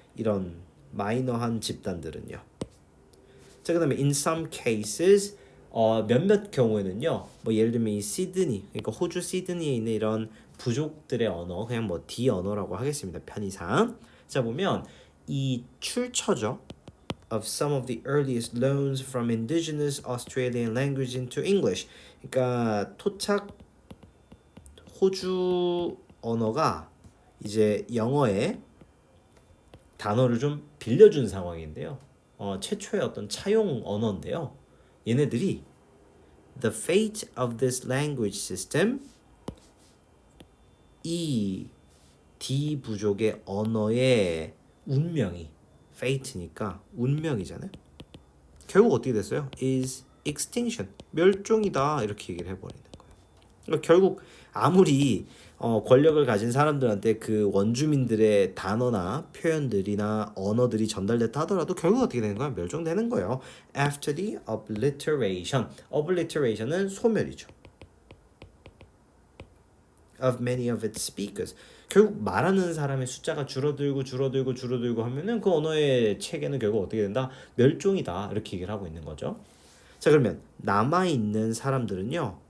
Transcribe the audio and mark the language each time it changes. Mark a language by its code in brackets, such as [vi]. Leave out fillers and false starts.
[ko] 이런 마이너한 집단들은요. 자, 그다음에 [en] in some cases [ko] 몇몇 경우에는요. 뭐 예를 들면 이 시드니, 그러니까 호주 시드니에 있는 이런 부족들의 언어, 그냥 뭐 D 언어라고 하겠습니다. 편의상. 자, 보면 이 출처죠. [en] of some of the earliest loans from indigenous Australian language into English. [ko] 그러니까 토착 호주 언어가 이제 영어에 단어를 좀 빌려준 상황인데요. 최초의 어떤 차용 언어인데요. 얘네들이 [en] the fate of this language system [ko] 이 D 부족의 언어의 운명이 fate니까 운명이잖아요. 결국 어떻게 됐어요? [en] is extinction [ko] 멸종이다 이렇게 얘기를 해버리는 거예요. 그러니까 결국 아무리 권력을 가진 사람들한테 그 원주민들의 단어나 표현들이나 언어들이 전달됐다 하더라도 결국 어떻게 되는 거야? 멸종되는 거예요. [en] After the obliteration. [ko] obliteration은 소멸이죠. [en] of many of its speakers. [ko] 결국 말하는 사람의 숫자가 줄어들고 하면은 그 언어의 체계는 결국 어떻게 된다? 멸종이다. 이렇게 얘기를 하고 있는 거죠. 자, 그러면 남아있는 사람들은요.